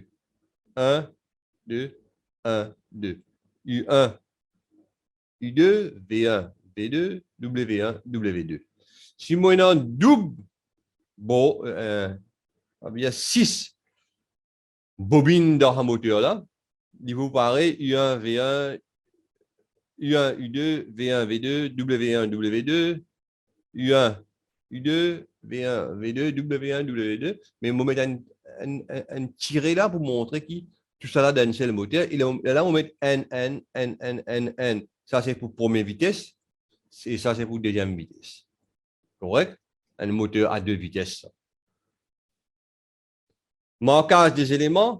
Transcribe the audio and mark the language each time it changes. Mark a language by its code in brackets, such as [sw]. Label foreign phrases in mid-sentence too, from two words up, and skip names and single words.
[fr] 1, 2, 1, 2. U1, U2, V1, V2, W1, W2. Si moi, j'ai un double, bon, il y a 6 bobines dans un moteur là. Il vous paraît U1, V1, U1, U2, V1, V2, W1, W2, U1, U2, V1, V2, W1, W2. Mais on met un tiré là pour montrer que tout ça là dans un seul moteur. Et là, on met N, N, N, N, N, N. Ça, c'est pour première vitesse. Et ça, c'est pour deuxième vitesse. Correct? Un moteur à deux vitesses. Marquage des éléments.